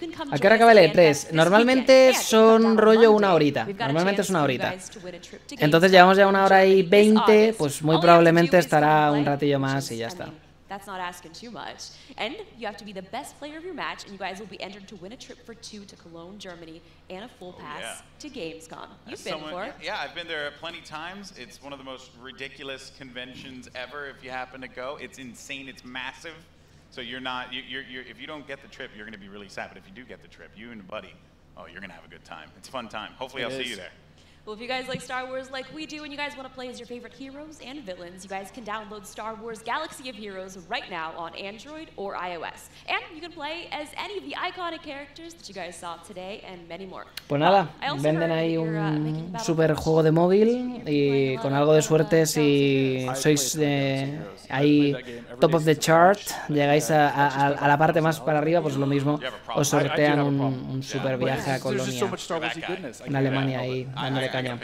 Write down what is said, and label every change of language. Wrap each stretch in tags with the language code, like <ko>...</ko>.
<es>¿A qué hora acaba el E3? Normalmente son rollo una horita. Normalmente es una horita. Entonces llevamos ya 1 hora y 20, pues muy probablemente estará un ratillo más y ya está.</es> <en>That's not asking too much. And you have to be the best player of your match, and you guys will be entered to win a trip for 2 to Cologne, Germany, and a full pass to Gamescom. You've been before. Yeah, I've been there plenty times. It's one of the most ridiculous conventions ever if you happen to go. It's insane. It's massive. So you're not, if you don't get the trip, you're going to be really sad. But if you do get the trip, you and a buddy, oh, you're going to have a good time. It's a fun time. Hopefully I'll see you there. Well, if you guys like Star Wars like we do and you guys want to play as your favorite heroes and villains, you guys can download Star Wars Galaxy of Heroes right now on Android or iOS. And you can play as any of the iconic characters that you guys saw today and many more.</en> <es>Pues nada, venden ahí un super juego de móvil y con algo de suerte si sois ahí</es> <en>top of the chart,</en> <es>llegáis a la parte más para arriba, pues lo mismo, os sortean un super viaje a Colonia, en Alemania ahí, dándole caña.</es>